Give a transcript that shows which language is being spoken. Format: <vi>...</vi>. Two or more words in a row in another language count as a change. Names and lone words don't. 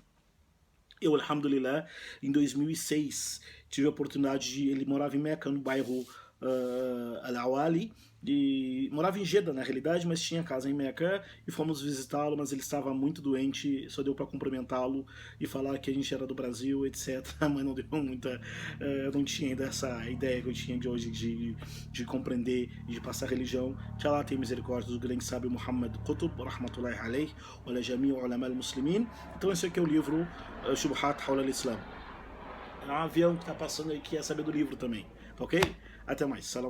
<pt>Eu, alhamdulillah, em 2006 tive a oportunidade ele morava em Meca, no bairro Al-Awali, morava em Jeddah na realidade, mas tinha casa em Meca, e fomos visitá-lo, mas ele estava muito doente, só deu para cumprimentá-lo e falar que a gente era do Brasil, etc, mas não deu muita, não tinha ainda essa ideia que eu tinha de hoje de compreender e de passar religião. Que Allah tenha misericórdia do grande sábio Muhammad Qutb,</pt> <ar>رحمة الله عليه ولجميع علماء المسلمين.</ar> <pt>Então esse aqui é o livro Shubuhat Hawla al-Islam. É um avião que está passando aqui, a saber do livro também, ok? Até mais, salam.</pt>